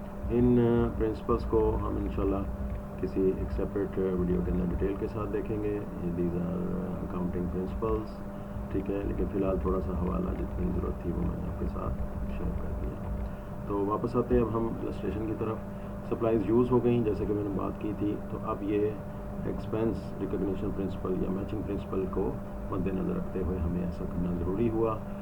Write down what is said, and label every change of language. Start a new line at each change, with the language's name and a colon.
Urdu: ان principles کو ہم انشاءاللہ کسی ایک سیپریٹ ویڈیو کے اندر ڈیٹیل کے ساتھ دیکھیں گے.
English: These are accounting principles.
Urdu: ٹھیک ہے. لیکن فی الحال تھوڑا سا حوالہ جتنی ضرورت تھی وہ میں نے آپ کے ساتھ شیئر کر دیا. تو واپس آتے ہیں اب ہم السٹریشن کی طرف. سپلائز یوز ہو گئیں جیسے کہ میں نے بات کی تھی. تو اب یہ ایکسپینس ریکگنیشن پرنسپل یا میچنگ پرنسپل کو مد نظر رکھتے ہوئے ہمیں ایسا کرنا ضروری ہوا.